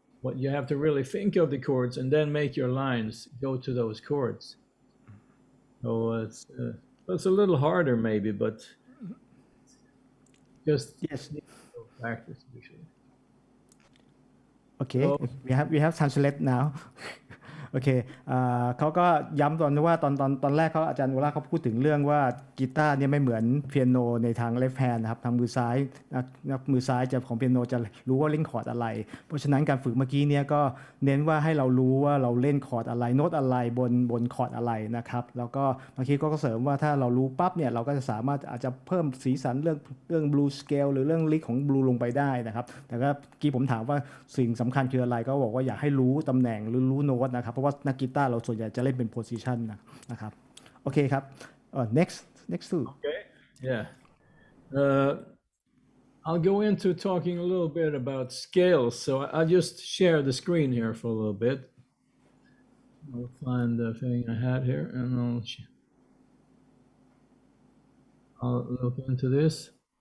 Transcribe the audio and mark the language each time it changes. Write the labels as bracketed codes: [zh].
[en] What you have to really think of the chords and then make your lines go to those chords. So it's a little harder maybe, but just Yes. practice usually. Okay, we have translate now. [th] โอเคเขาก็ย้ำตอนว่าตอนแรกเขาอาจารย์โอลาเขาพูดถึงเรื่องว่ากีตาร์เนี่ยไม่เหมือนเปียโนในทาง [en] left hand [th] นะครับทางมือซ้ายมือซ้ายจะของเปียโนจะรู้ว่าเล่นคอร์ดอะไรเพราะฉะนั้นการฝึกเมื่อกี้เนี่ยก็เน้นว่าให้เรารู้ว่าเราเล่นคอร์ดอะไรโน้ตอะไร บนคอร์ดอะไรนะครับแล้วก็เมื่อกี้ก็เสริมว่าถ้าเรารู้ปั๊บเนี่ยเราก็จะสามารถอาจจะเพิ่มสีสันเรื่อง blue scale หรือเรื่องลิกของ blue ลงไปได้นะครับแต่ก็เมื่อกี้ผมถามว่าสิ่งสำคัญคืออะไรก็บอกว่าอยากให้รู้ตำแหน่งหรือรู้โน้ตนะครับเพราะว่านักกีตาร์เราส่วนใหญ่จะเล่นเป็น position นะครับโอเคครับ [en] next two Okay, yeah. I'll go into talking a little bit about scales. So I'll just share the screen here for a little bit. I'll find the thing I had here and I'll look into this.